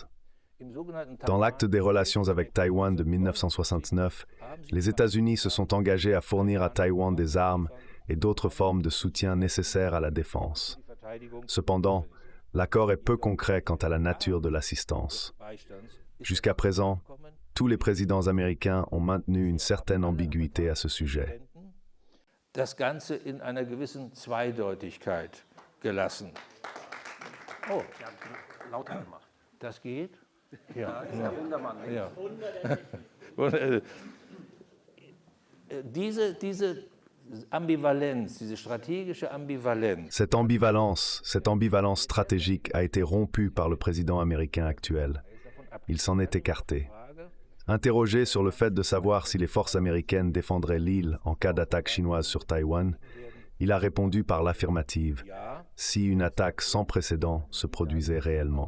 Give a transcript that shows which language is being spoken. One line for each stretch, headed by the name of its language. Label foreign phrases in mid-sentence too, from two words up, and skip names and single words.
French: Dans l'acte des relations avec Taïwan de 1969, les États-Unis se sont engagés à fournir à Taïwan des armes et d'autres formes de soutien nécessaires à la défense. Cependant, l'accord est peu concret quant à la nature de l'assistance. Jusqu'à présent, tous les présidents américains ont maintenu une certaine ambiguïté à ce sujet.
German: Das Ganze in einer gewissen Zweideutigkeit gelassen. Oh, lauter gemacht. Das geht? Ja. Ja. Und, diese Ambivalenz, diese stratégische Ambivalenz.
French: Cette ambivalence stratégique a été rompue par le président américain actuel. Il s'en est écarté. Interrogé sur le fait de savoir si les forces américaines défendraient l'île en cas d'attaque chinoise sur Taïwan, il a répondu par l'affirmative, si une attaque sans précédent se produisait réellement.